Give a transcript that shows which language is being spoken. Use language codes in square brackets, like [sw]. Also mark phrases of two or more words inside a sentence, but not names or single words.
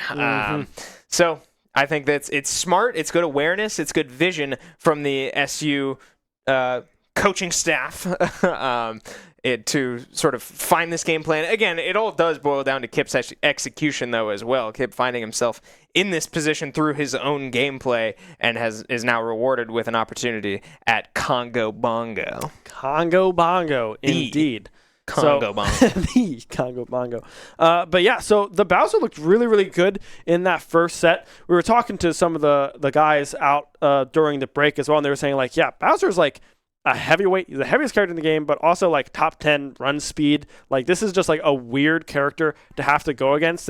[en] So I think it's smart, it's good awareness, it's good vision from the SU coaching staff to sort of find this game plan. Again, it all does boil down to Kip's execution, though, as well. Kip finding himself in this position through his own gameplay and is now rewarded with an opportunity at Congo Bongo. Congo Bongo, indeed. Congo Bongo. The Congo Bongo. But yeah, so the Bowser looked really, really good in that first set. We were talking to some of the guys out during the break as well, and they were saying, like, yeah, Bowser's like a heavyweight. He's the heaviest character in the game, but also like top 10 run speed. Like, this is just like a weird character to have to go against.